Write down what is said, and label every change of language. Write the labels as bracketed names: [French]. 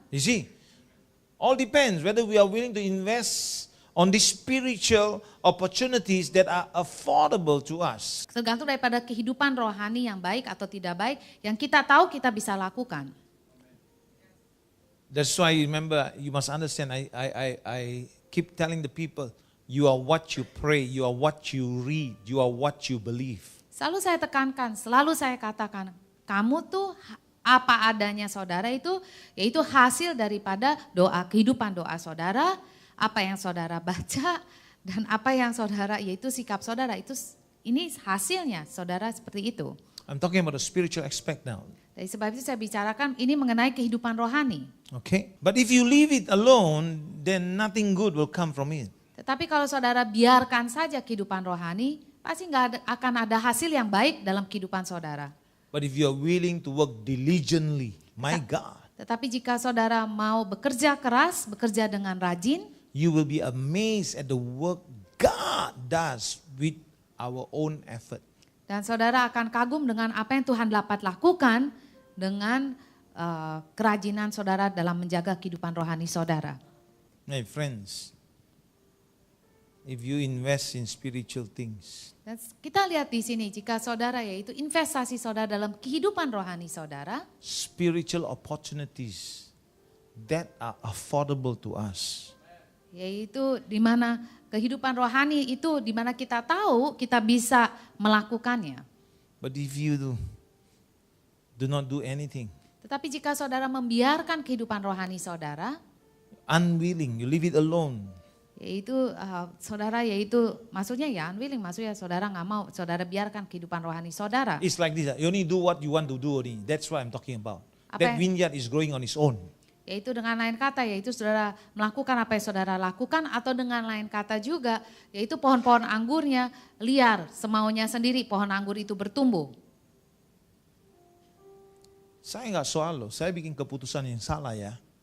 [English] You see, all depends whether we are willing to invest on these spiritual opportunities that are affordable to us. [Indonesian] Tergantung daripada kehidupan rohani yang baik atau tidak baik yang kita tahu kita bisa lakukan. [English] That's why remember, you must understand, I keep telling the people, you are what you pray, you are what you read, you are what you believe. [Indonesian] Selalu saya tekankan, selalu saya katakan, kamu tuh apa adanya saudara itu, yaitu hasil daripada doa, kehidupan doa saudara, apa yang saudara baca, dan apa yang saudara, yaitu sikap saudara, itu ini hasilnya saudara seperti itu. [English] I'm talking about the spiritual aspect now. [Indonesian] Dari sebab itu saya bicarakan ini mengenai kehidupan rohani. [English] Okay? But if you leave it alone, then nothing good will come from it. [Indonesian] Tetapi kalau saudara biarkan saja kehidupan rohani, pasti akan ada hasil yang baik dalam kehidupan saudara. [English] But if you are willing to work diligently, my God, [Indonesian] Tetapi jika saudara mau bekerja keras, bekerja dengan rajin, [English] you will be amazed at the work God does with our own effort. [Indonesian] Dan saudara akan kagum dengan apa yang Tuhan dapat lakukan dengan kerajinan saudara dalam menjaga kehidupan rohani saudara. [English] My friends, if you invest in spiritual things, [Indonesian] Dan kita lihat di sini jika saudara yaitu investasi saudara dalam kehidupan rohani saudara, [English] spiritual opportunities that are affordable to us, [Indonesian] yaitu di mana kehidupan rohani itu di mana kita tahu kita bisa melakukannya. [English] but if you do not do anything, [Indonesian] Tetapi jika saudara membiarkan kehidupan rohani saudara, [English] unwilling, you leave it alone, [Indonesian] yaitu saudara yaitu maksudnya ya unwilling, maksudnya saudara nggak mau, saudara biarkan kehidupan rohani saudara. [English] it's like this, you only do what you want to do only. That's what I'm talking about. [Indonesian] Apa [English] That vineyard is growing on its own. [Indonesian] Yaitu dengan lain kata, yaitu saudara melakukan apa yang saudara lakukan, atau dengan lain kata juga, yaitu pohon-pohon anggurnya liar, semaunya sendiri pohon anggur itu bertumbuh. Saya nggak soal loh, saya bikin keputusan yang salah ya.